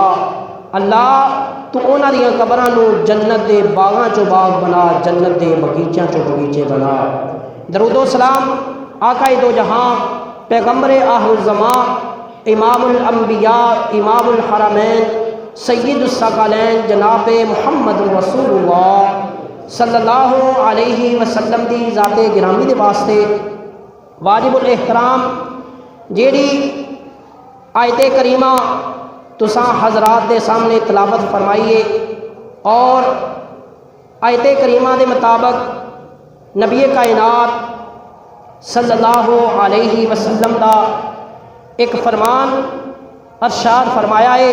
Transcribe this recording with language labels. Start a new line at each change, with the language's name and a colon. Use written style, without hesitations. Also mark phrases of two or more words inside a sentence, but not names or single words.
Punjabi: اللہ تو انہاں دی قبراں نوں جنت دے باغاں چوں باغ بنا، جنت دے بغیچیاں چوں بغیچے بنا.
Urdu: درود و سلام آقا دو جہاں پیغمبر آخر زماں امام الانبیاء امام الحرمین سید الث
Punjabi: ثقلین جناب محمد رسول اللہ
Arabic: صلى الله عليه وسلم
Punjabi: دی ذات گرامی دے واسطے واجب الاحترام جیہڑی آیت کریمہ تساں حضرات دے سامنے تلاوت فرمائیے,
Urdu: اور آیت کریمہ کے مطابق نبی کائنات
Arabic: صلى الله عليه وسلم
Urdu: کا ایک فرمان ارشاد فرمایا ہے.